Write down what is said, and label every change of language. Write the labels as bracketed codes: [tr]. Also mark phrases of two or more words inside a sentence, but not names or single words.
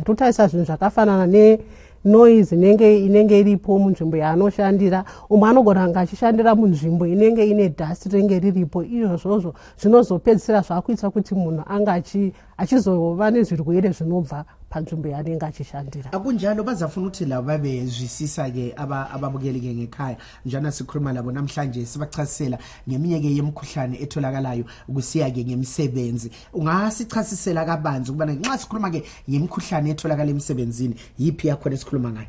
[sn] Totarisa zvinhu zvakafanana noise inenge iripo munzvimbo yaanoshandira. Umwe anogona kunge achishandira munzvimbo inenge ine dust rinenge riripo. Izvozvo zvinozopedzisira zvakuita kuti munhu anga achizova nezvirwere zvinobva panzvimbo yaanenge achishandira. [nd] Akunjalo bazafuna ukuthi labo babezwisisa ke ababukeli ke ngekhaya njana sikhuluma labo namhlanje sibachasisela ngeminye ke yemkhuhlane etholakalayo ukusiya ke ngemisebenzi. Ungasichasisela kabanzi ukuba nxa sikhuluma ke ngemkhuhlane etholakala emsebenzini yipi yakho esikhuluma ngayo?